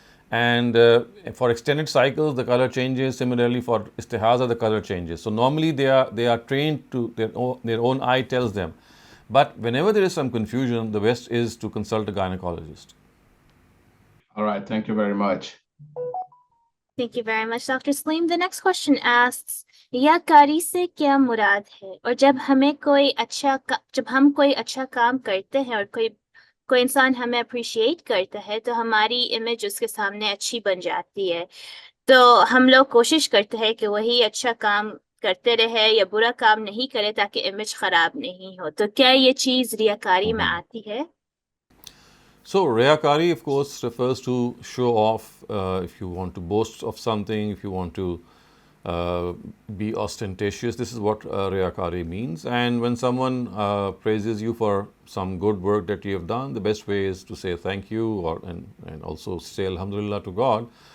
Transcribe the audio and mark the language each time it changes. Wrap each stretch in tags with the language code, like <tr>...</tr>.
<en>And for extended cycles, the color changes. Similarly, for istihaza, the color changes. So normally they are trained to, their own eye tells them. But whenever there is some confusion, the best is to consult a gynecologist. All right, thank you very much. Thank you very much, Dr. Saleem. The next question asks,</en> <hi>रियाकारी से क्या मुराद है, और जब हम कोई अच्छा काम करते हैं और कोई इंसान हमें अप्रिशिएट करता है तो हमारी इमेज उसके सामने अच्छी बन जाती है, तो हम लोग कोशिश करते हैं कि वही अच्छा काम करते रहे या बुरा काम नहीं करे ताकि इमेज खराब नहीं हो, तो क्या ये चीज रियाकारी में आती है?</hi> <en>So riyakari, of course, refers to show off. If you want to boast of something, if you want to be ostentatious, this is what riyakari means. And when someone praises you for some good work that you have done, the best way is to say thank you, and also say alhamdulillah to God.</en>